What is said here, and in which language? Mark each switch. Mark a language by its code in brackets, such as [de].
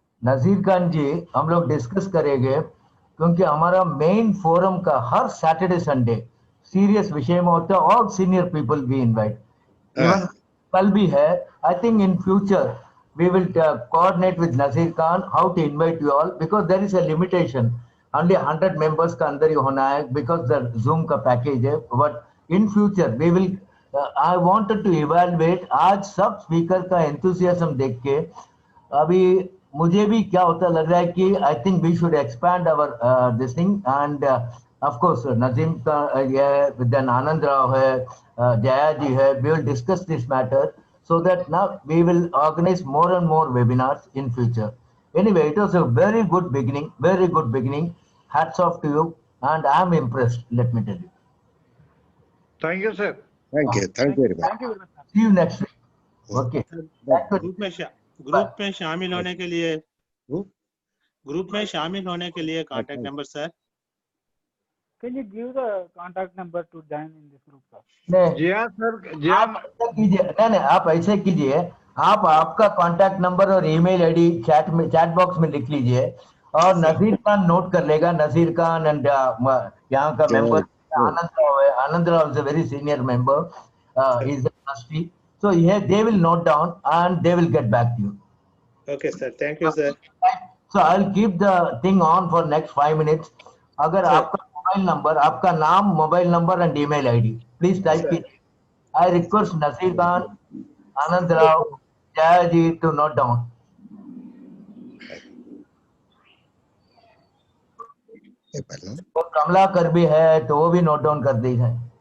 [hi] नजीर खान जी, हम लोग डिस्कस करेंगे, क्योंकि हमारा मेन फोरम का हर सैटरडे संडे सीरियस विषय में होता है. [en] all senior people we invite, even [hi] कल भी है. [en] I think in future we will coordinate with Nazir Khan how to invite you all, because there is a limitation, only 100 members [hi] का अंदर ही होना है, [en] because the Zoom [hi] का package है. [en] But in future we will I wanted to evaluate. [hi] आज सब speaker का enthusiasm देख के अभी मुझे भी क्या होता लग रहा है कि [en] I think we should expand our this thing, [hi] and of course Nazim का then Anand Rao है, Jaya ji है. [en] We will discuss this matter, so that now we will organize more and more webinars in future. Anyway, it was a very good beginning. Hats off to you, and I am impressed, let me tell you. Thank you, sir. Thank you very much. Thank you. See you next week. Okay. [hi] Group में शामिल होने के लिए contact number sir. [en] Can you give the contact number to join in this group, sir? [hi] नहीं, आप ऐसे कीजिए, आप आपका कांटेक्ट नंबर और ईमेल आईडी चैट बॉक्स में लिख लीजिए, और नजीर खान नोट कर लेगा. [en] Nazir Khan and [hi] यहाँ का [en] Member Anand Rao is a very senior member, he is a trustee, so they will note down and they will get back to you. Okay sir, thank you sir. So I'll keep the thing on for next 5 minutes. [hi] अगर आपका mobile number, आपका नाम, mobile number and email ID please type कीजिए. [en] I request Nasir Khan, Anand Rao, Jaya ji to note down. [hi] तो कमलाकर भी है तो वो भी नोट डाउन कर दी है.